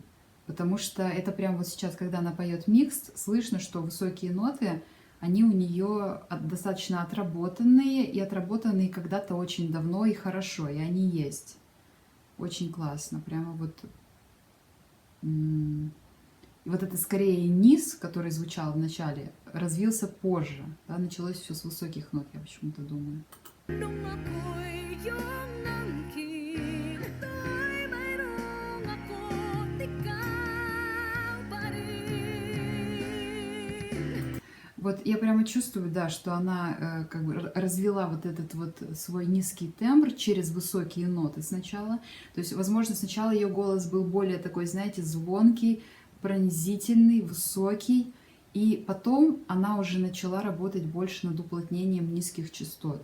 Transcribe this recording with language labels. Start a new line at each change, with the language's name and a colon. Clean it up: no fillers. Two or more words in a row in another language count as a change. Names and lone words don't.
Russian: Потому что это прям вот сейчас, когда она поет микс, слышно, что высокие ноты, они у нее достаточно отработанные, и отработанные когда-то очень давно и хорошо, и они есть. Очень классно, прямо вот... И вот это скорее низ, который звучал в начале, развился позже. Да? Началось все с высоких нот, я почему-то думаю.
Filipino: Nung ako'y iyong nangkin, ito'y mayroong ako't ikaw pa rin.
Russian: Вот я прямо чувствую, да, что она как бы развела вот этот вот свой низкий тембр через высокие ноты сначала. То есть, возможно, сначала ее голос был более такой, знаете, звонкий, пронзительный, высокий, и потом она уже начала работать больше над уплотнением низких частот.